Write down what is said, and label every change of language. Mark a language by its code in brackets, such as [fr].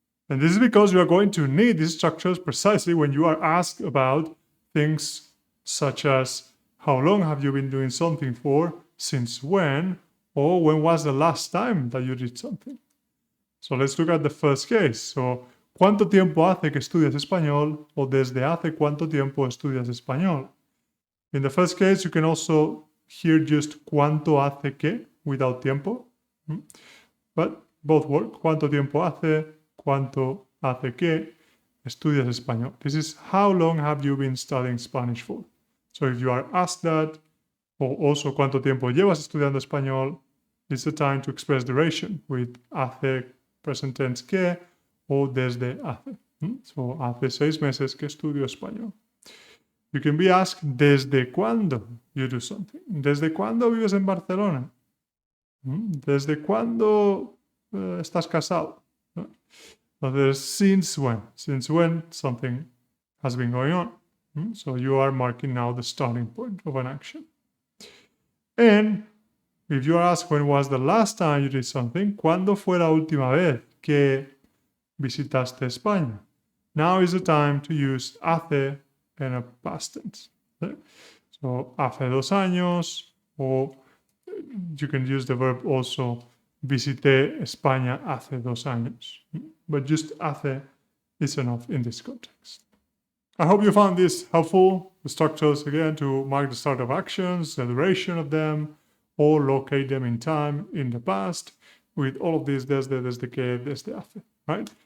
[en] And this is because you are going to need these structures precisely when you are asked about things such as how long have you been doing something for, since when, or when was the last time that you did something. So let's look at the first case. [es] So, ¿cuánto tiempo hace que estudias español? O desde hace cuánto tiempo estudias español? [en] In the first case, you can also hear just [es] cuánto hace que [en] without tiempo. But both work. [es] ¿Cuánto tiempo hace? ¿Cuánto hace que estudias español? [en] This is how long have you been studying Spanish for? So if you are asked that, or also [es] cuánto tiempo llevas estudiando español, [en] it's the time to express duration with hace, present tense que, o desde hace. So [es] hace 6 meses que estudio español. [en] You can be asked [es] desde cuándo [en] you do something. [es] ¿Desde cuándo vives en Barcelona? ¿Desde cuándo estás casado? [en] So there's since when. Since when something has been going on. So you are marking now the starting point of an action. And if you are asked when was the last time you did something, [es] ¿cuándo fue la última vez que visitaste España? [en] Now is the time to use hace and a past tense. So [es] hace 2 años, [en] or you can use the verb also [es] visité España hace 2 años. [en] But just hace is enough in this context. I hope you found this helpful. The structures, again, to mark the start of actions, the duration of them, or locate them in time, in the past, with all of these desde que, desde hace, right?